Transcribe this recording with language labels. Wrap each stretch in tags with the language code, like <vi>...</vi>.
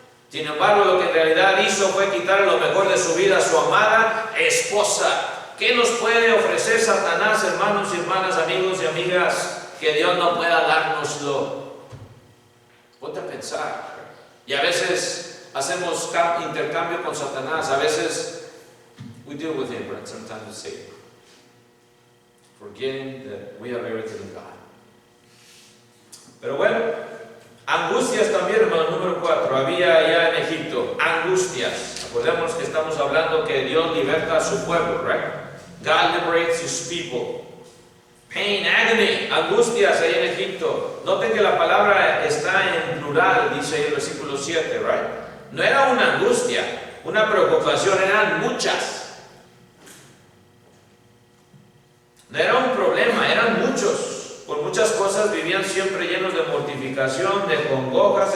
<es>Sin embargo, lo que en realidad hizo fue quitarle lo mejor de su vida a su amada esposa. ¿Qué nos puede ofrecer Satanás, hermanos y hermanas, amigos y amigas, que Dios no pueda dárnoslo? Ponte a pensar. Y a veces hacemos intercambio con Satanás. A veces</es> <en>we deal with him, but sometimes we say, forgetting that we have everything in God.</en> <es>Pero bueno, angustias también, hermano, número 4, había allá en Egipto, angustias. Acordemos que estamos hablando que Dios liberta a su pueblo, right?</es> <en>God liberates his people. Pain, agony,</en> <es>angustias ahí en Egipto. Noten que la palabra está en plural, dice ahí el versículo 7, right? No era una angustia, una preocupación, eran muchas. No era un problema, eran muchos. Por muchas cosas vivían siempre llenos de mortificación, de congojas.</es>